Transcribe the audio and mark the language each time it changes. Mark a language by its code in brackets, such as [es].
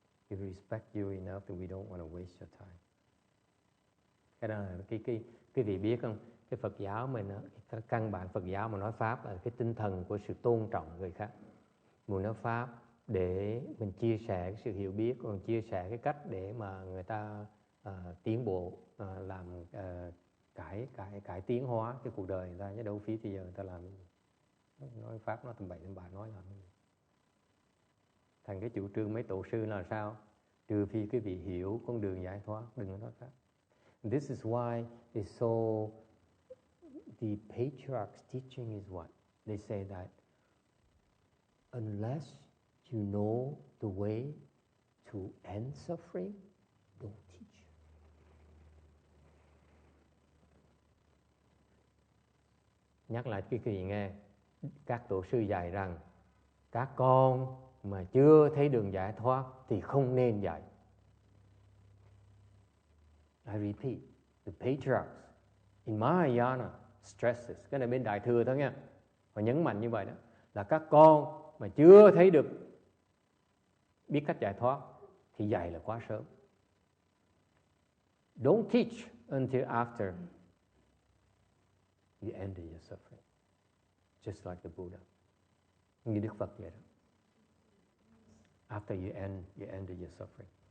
[en] We respect you enough that we don't want to waste your time. [vi] Cái đó là quý vị biết không? Cái Phật giáo mình, cái căn bản Phật giáo mà nói pháp là cái tinh thần của sự tôn trọng người khác. Mình nói pháp để mình chia sẻ cái sự hiểu biết, còn chia sẻ cái cách để mà người ta tiến bộ, làm cải tiến hóa cái cuộc đời người ta, chứ đâu phí thì giờ người ta làm nói pháp nó tầm bậy tầm bạ nói làm gì. Thành cái chủ trương mấy tổ sư là sao? Trừ phi quý vị hiểu con đường giải thoát, đừng có nói pháp. [en] This is why it's so, the patriarch's teaching is what? They say that unless you know the way to end suffering, don't teach. [vi] Nhắc lại quý vị nghe, các tổ sư dạy rằng các con mà chưa thấy đường giải thoát thì không nên dạy. [en] I repeat, the patriarchs in Mahayana stresses, [vi] cái này bên Đại Thừa thôi nha, và nhấn mạnh như vậy đó, là các con mà chưa thấy được biết cách giải thoát thì dạy là quá sớm. [en] Don't teach until after you end your suffering, just like the Buddha. [vi] Như Đức Phật vậy đó. [en] After you end your suffering.